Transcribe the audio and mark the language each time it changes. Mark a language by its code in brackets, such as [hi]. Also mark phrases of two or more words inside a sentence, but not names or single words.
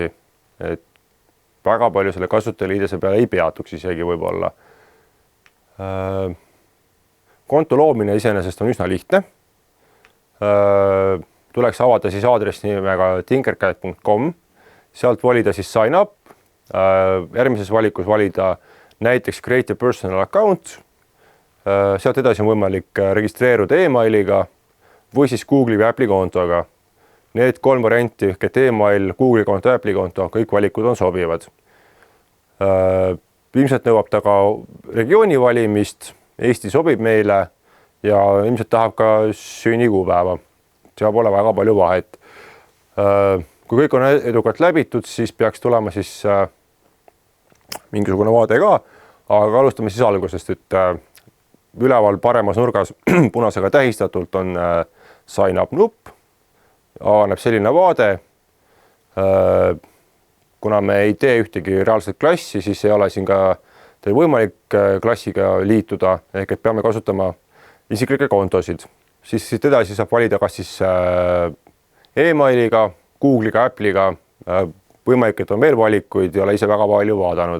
[et] Et väga palju selle kasutajaliidese peale ei peatuks isegi võib-olla. Konto loomine iseenesest on üsna lihtne. Tuleks avada siis aadress nimega tinkercad.com, sealt valida siis [en] sign up. [et] Järgmises valikus valida näiteks [en] create a personal account. [et] Sealt edasi on võimalik registreeruda e-mailiga või siis Google'i või Apple'i kontoga. Need 3 varianti, et e-mail, Google'i konto, Apple'i konto, kõik valikud on sobivad. Ilmselt nõuab ta ka regiooni valimist, Eesti sobib meile ja ilmselt tahab ka sünnikuupäeva. Seal pole väga palju vahet. Kui kõik on edukalt läbitud, siis peaks tulema siis mingisugune vaade ka, aga alustame siis algusest, et üleval paremas nurgas punasega tähistatult on [en] sign up [et] nupp, avaneb selline vaade. Kuna me ei tee ühtegi reaalset klassi, siis ei ole siin ka teil võimalik klassiga liituda, ehk et peame kasutama isiklikke kontosid. Siis edasi saab valida kas siis e-mailiga, Google'iga, Apple'iga, võimalik, et on veel valikuid, ei ole ise väga palju vaadanud.